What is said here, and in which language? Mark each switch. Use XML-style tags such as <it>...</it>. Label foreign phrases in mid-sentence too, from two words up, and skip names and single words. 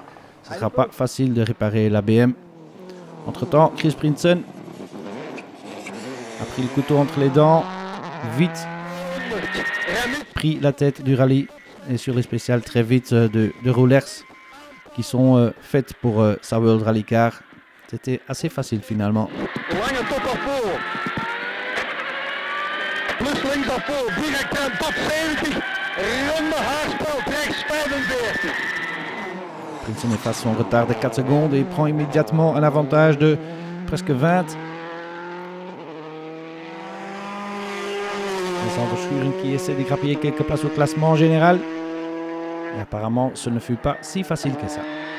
<fr>Ce ne sera pas facile de réparer la BM. Entre-temps, Chris Prinsen a pris le couteau entre les dents, vite pris la tête du rallye et sur les spéciales très vite de Roulers qui sont faites pour sa World Rally Car. C'était assez facile finalement.</fr> <nl>Plus links af voor, direct aan top 70, ronde haarspel, rechts 45.</nl> <fr>Prinsen efface son retard de 4 secondes et prend immédiatement un avantage de presque 20. Vincent Verschuren qui essaie de grappiller quelques places au classement général. Et apparemment, ce ne fut pas si facile que ça.</fr>